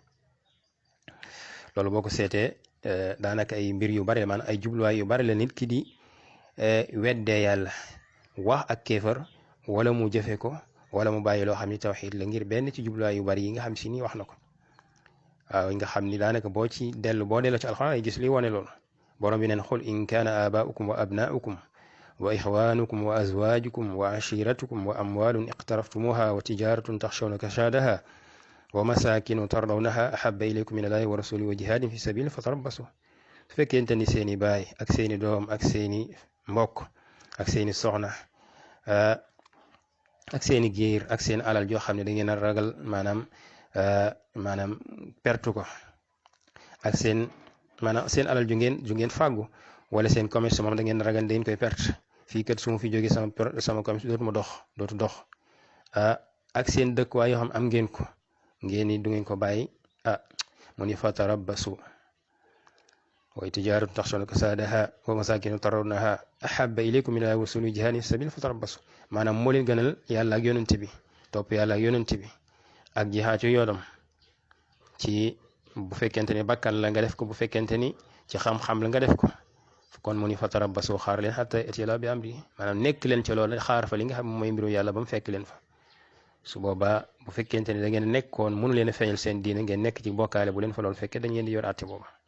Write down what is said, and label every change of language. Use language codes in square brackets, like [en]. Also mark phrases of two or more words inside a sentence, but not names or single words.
[wo] loolu boo ko seetee daanaka ay mbir yu bari la maanaam ay jubluwaay yu bari la nit ki di weddee yàlla wax ak kéefar wala mu jëfe ko wala mu bàyyi loo xam ni tawxiid la ngir benn ci jubluwaay yu bari yi nga xam si ni wax na ko waaw nga xam ni daanaka boo delloo ci alxuraan ay gis li wane loolu borom bi neen [ar] قل إن كان آباؤكم وأبناؤكم وإخوانكم وأزواجكم وعشيرتكم وأموال اقترفتموها وتجارة تخشون كسادها ومساكن ترضونها أحب إليكم من الله ورسوله وجهاد في سبيله فتربصوا [wo] su fekkente ni seeni baay ak seeni doom ak seeni mbokk ak seeni soxna ak seeni giir ak seen alal joo xam ne da ngeen a ragal maanaam pertu ko ak seen alal ju ngeen fàggu wala seen commerce moom da ngeen ragal da ngeen koy perte fii kat su ma fi jógee sama commerce dootu dox ak seen dëkkuwaay yoo xam am ngeen ko ngeen ni du ngeen ko bàyyi mu ni [ar] فتربصوا وتجارة تخشون كسادها ومساكن ترضونها أحب إليكم من الله ورسوله جهاد في سبيله فتربصوا [wo] maanaam moo leen gënal yàlla ak yonent bi topp yàlla ak yonent bi ak jihaad ci yoonam ci bu fekkente ni bakkan la nga def ko bu fekkente ni ci xam-xam la nga def ko kon mu ni fatarabbasu xaar leen [ar] حتى يأتي الله بأمره [wo] maanaam nekk leen ca loolu xaar fa li nga xam mooy mbiru yàlla ba mu fekk leen fa su boobaa bu fekkente ni da ngeen nekkoon mënu leen a feeñal seen diine ngeen nekk ci bokkaale bu leen fa loolu fekkee dañ leen di yor àtte booba